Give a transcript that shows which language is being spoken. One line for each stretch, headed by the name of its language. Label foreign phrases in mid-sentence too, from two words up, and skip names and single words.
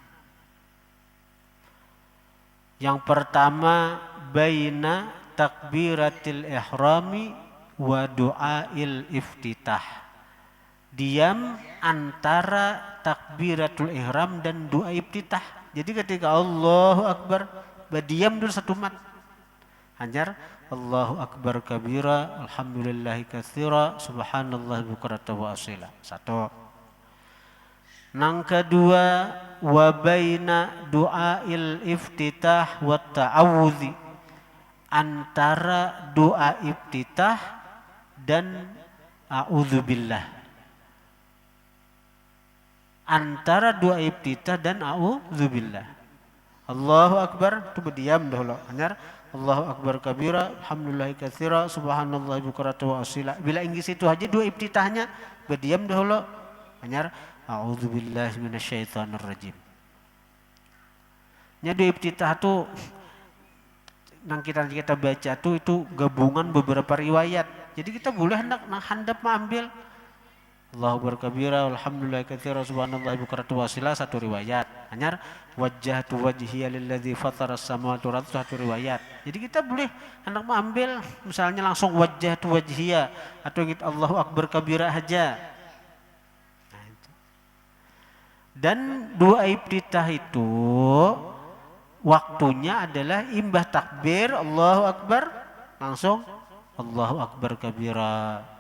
Banjar: Yang pertama
Arabic: بين تكبيرة الإحرام و دعاء الافتتاح.
Banjar: Diam antara takbiratul ihram dan doa iftitah. Jadi ketika
Arabic: الله أكبر,
Banjar: berdiam dulu satu mat.
Arabic: Hanyar الله أكبر كبيرا، الحمد لله كثيرا، سبحان الله بكرة وأصيلا.
Banjar: Satu. Nang kedua
Arabic: وبين دعاء الافتتاح والتعوذ.
Banjar: Antara doa iftitah dan a'udzubillah. Antara doa iftitah dan a'udzubillah.
Arabic: الله أكبر
Banjar: itu berdiam dahulu.
Arabic: Hanyar الله أكبر كبيرا، الحمد لله كثيرا، سبحان الله بكرة وأصيلا.
Banjar: Bila inggris itu aja doa iftitahnya berdiam dahulu.
Arabic: Hanyar أعوذ بالله من الشيطان الرجيم.
Banjar: Nya doa iftitah itu yang kita baca itu gabungan beberapa riwayat. Jadi kita boleh handap mengambil
Arabic: الله أكبر كبيرا، الحمد لله كثيرا، سبحان الله بكرة وأصيلا
Banjar: satu riwayat.
Arabic: Hanyar وجهت وجهي للذي فطر السماوات والأرض
Banjar: satu riwayat. Jadi kita boleh hendak mengambil misalnya langsung
Arabic: وجهت وجهي
Banjar: atau gitu
Arabic: الله أكبر كبيرا
Banjar: aja. Nah, itu. Dan doa iftitah itu waktunya adalah imbah takbir
Arabic: الله أكبر
Banjar: langsung
Arabic: الله أكبر كبيرا.